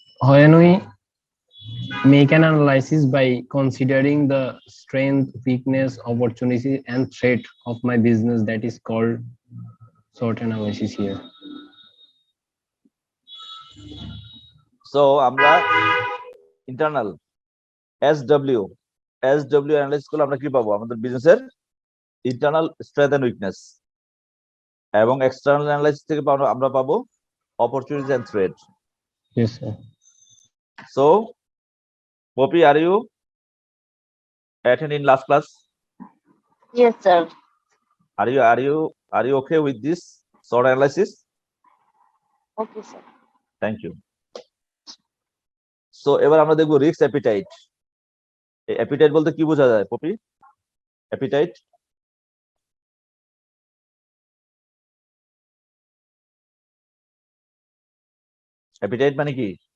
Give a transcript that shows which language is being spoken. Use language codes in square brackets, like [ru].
[en] When we make an analysis by considering the strength, weakness, opportunity, and threat of my business, that is called SWOT analysis here. [bn] So আমরা internal SW analysis করলে আমরা কি পাবো, আমাদের বিজনেসের internal strength and weakness, এবং external analysis থেকে আমরা পাবো opportunities and threat. [en] Yes, sir. So Poppy, are you attending last class? Yes, sir. Are you okay with this SWOT analysis? Okay, sir. Thank you. [bn] So এবার আমরা দেখবো risk appetite. Appetite বলতে কি বোঝা যায় পপি? অ্যাপিটাইট মানে কি?